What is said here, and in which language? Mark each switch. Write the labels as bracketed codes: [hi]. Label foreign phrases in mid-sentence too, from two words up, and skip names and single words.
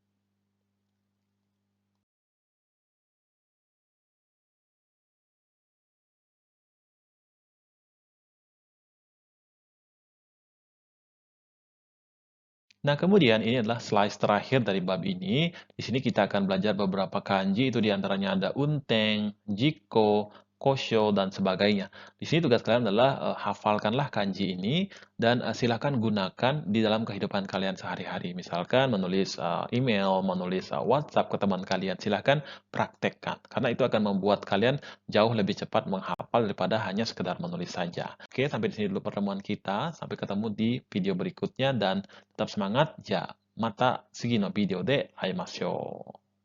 [id] Nah, kemudian ini adalah slide terakhir dari bab ini. Di sini kita akan belajar beberapa kanji, itu diantaranya ada unteng, jiko, kosho, dan sebagainya. Di sini tugas kalian adalah hafalkanlah kanji ini, dan silakan gunakan di dalam kehidupan kalian sehari-hari. Misalkan menulis email, menulis WhatsApp ke teman kalian, silakan praktekkan. Karena itu akan membuat kalian jauh lebih cepat menghafal daripada hanya sekedar menulis saja. Oke, sampai di sini dulu pertemuan kita. Sampai ketemu di video berikutnya, dan tetap semangat. Ya, [ja] mata次のビデオで会いましょう。